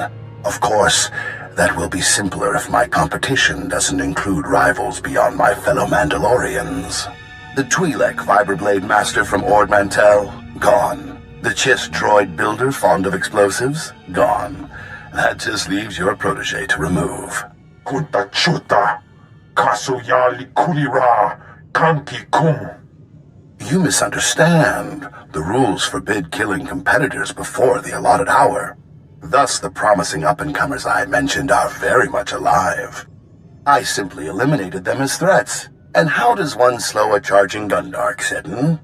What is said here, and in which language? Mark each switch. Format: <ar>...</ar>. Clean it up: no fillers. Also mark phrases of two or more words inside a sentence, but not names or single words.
<en>Of course, that will be simpler if my competition doesn't include rivals beyond my fellow Mandalorians. The Twi'lek Vibroblade Master from Ord Mantell? Gone. The Chiss droid builder fond of explosives? Gone. That just leaves your protege to remove. Kunta chuta. Kasuya likulira. Kanki kum. You misunderstand. The rules forbid killing competitors before the allotted hour. Thus, the promising up-and-comers I mentioned are very much alive. I simply eliminated them as threats. And how does one slow a charging Gundark, Seddon?</en>